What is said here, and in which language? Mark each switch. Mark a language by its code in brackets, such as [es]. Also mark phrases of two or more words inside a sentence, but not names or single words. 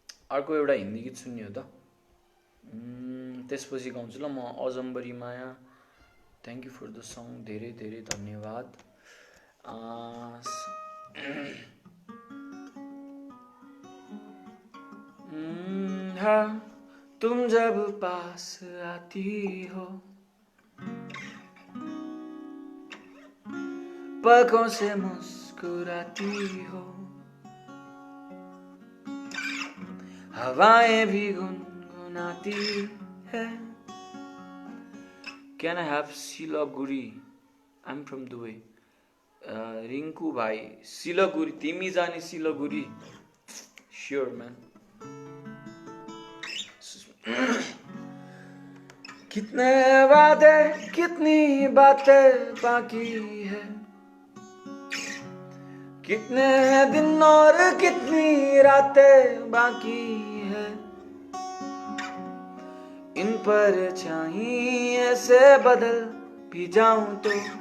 [ne] अर्को एउटा हिन्दी गीत सुन्ने हो त त्यसपछि गाउँछु ल म अजम्बरी माया [en] thank you for the song [ne] धेरै धेरै धन्यवाद [hi] हाँ तुम जब पास आती हो पलकों से मुस्कुराती हो हवाएं भी गुनगुनाती है [en] Can I have [hi] सिलगुडी [en] I'm from Dubai [hi] रिङ्कु भाइ सिलगुडी [ne] तिमी जाने सिलगुडी [en] Sure man [hi] कितने वादे कितनी बातें बाकी है कितने दिन और कितनी रातें बाकी है इन पर चाहिए से बदल भी जाऊं तो